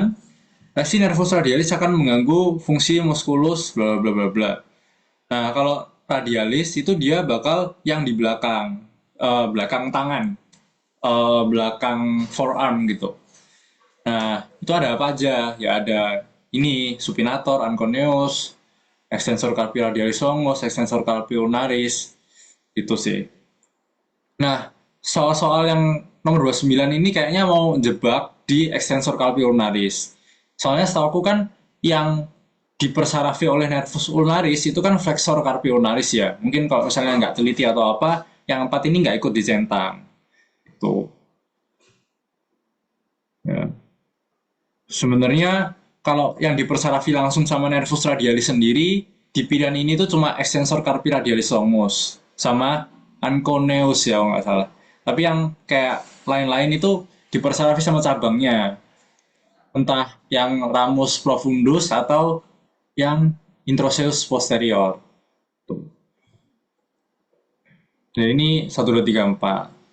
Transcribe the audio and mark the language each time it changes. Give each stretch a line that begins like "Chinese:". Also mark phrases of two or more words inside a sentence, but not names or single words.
Indonesian: Lesi
Latin: nervus radialis
Indonesian: akan mengganggu fungsi muskulus bla bla bla bla. Nah, kalau radialis itu dia bakal yang di belakang, belakang tangan, belakang forearm gitu. Nah, itu ada apa aja? Ya ada ini
Latin: supinator, anconeus, extensor carpi radialis longus, extensor carpi ulnaris,
Indonesian: itu sih. Nah, soal-soal yang nomor 29 ini kayaknya mau jebak di
Latin: extensor carpi ulnaris.
Indonesian: Soalnya setahu aku kan yang dipersarafi oleh
Latin: nervus ulnaris
Indonesian: itu kan
Latin: flexor carpi ulnaris
Indonesian: ya. Mungkin kalau misalnya nggak teliti atau apa, yang empat ini nggak ikut dicentang. Tuh. Ya. Sebenarnya kalau yang dipersarafi langsung sama
Latin: nervus radialis
Indonesian: sendiri, di pilihan ini tuh cuma
Latin: extensor carpi radialis longus
Indonesian: sama anconeus ya kalau nggak salah. Tapi yang kayak lain-lain itu dipersarafi sama cabangnya, entah yang
Latin: ramus profundus
Indonesian: atau yang
Latin: introseus posterior.
Indonesian: Tuh. Dan ini 1, 2, 3, 4.